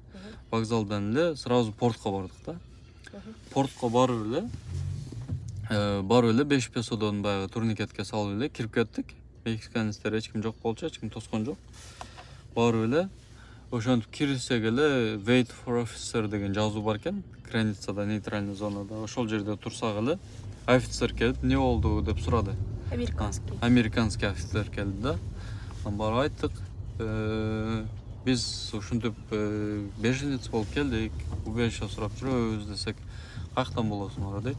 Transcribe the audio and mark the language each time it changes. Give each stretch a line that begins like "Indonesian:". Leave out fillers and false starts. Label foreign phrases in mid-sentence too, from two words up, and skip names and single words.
Kyrgyz: Вокзалдан эле сразу портко бардык да. Портко барып эле 5 песодон баягы турникетке салып эле кирип кеттик. Мексиканецтер эч ким жок болчу, эч ким тоскон жок. Барып эле ошентип кирсек эле
English: wait for officer
Kyrgyz: деген жазуу бар экен, границада,
Russian: нейтральный зонада.
Kyrgyz: Ошол жерде турсак эле офицер келип, "Не болду?" деп сурады.
Russian: Американский офицер
Kyrgyz: келди да. Барып айттык, биз ушинтип беженец болуп келдик, убежище сурап жүрөбүз десек, каяктан болосуңар дейт.